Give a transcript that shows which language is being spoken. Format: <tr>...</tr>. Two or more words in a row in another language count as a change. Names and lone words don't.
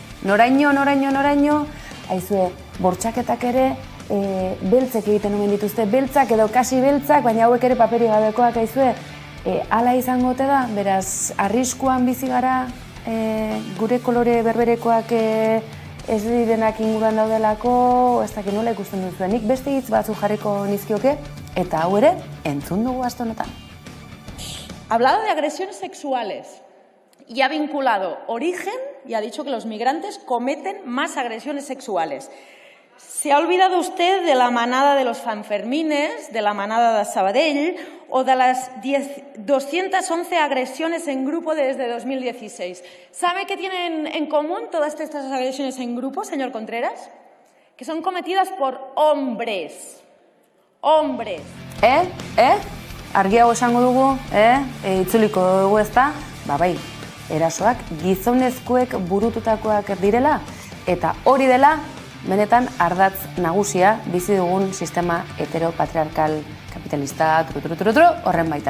<eu>aizue, bortxaketak ere, beltzek egiten omen dituzte, beltzak edo kasi beltzak, baina hauek ere paperi gabekoak aizue, hala izango ote da, beraz, arriskuan bizi gara, gure kolore berberekoak ez direnak inguruan daudelako, ez dakit nola ikusten duzuen. Nik beste hitz batzuk jarriko nizkioke, eta hau ere, entzun dugu aste honetan.</eu> <es>Hablado de agresiones sexuales y ha vinculado origen y ha dicho que los migrantes cometen más agresiones sexuales. ¿Se ha olvidado usted de la manada de los Sanfermines, de la manada de Sabadell o de las 211 agresiones en grupo desde 2016? ¿Sabe qué tienen en común todas estas agresiones en grupo, señor Contreras? Que son cometidas por hombres. Hombres.</es> <eu>Argiago esango dugu, itzuliko dugu ezta? Bai, erasoak gizonezkoek burututakoak direla, eta hori dela, benetan ardatz nagusia bizi dugun sistema heteropatriarkal kapitalista horren baitan.</eu>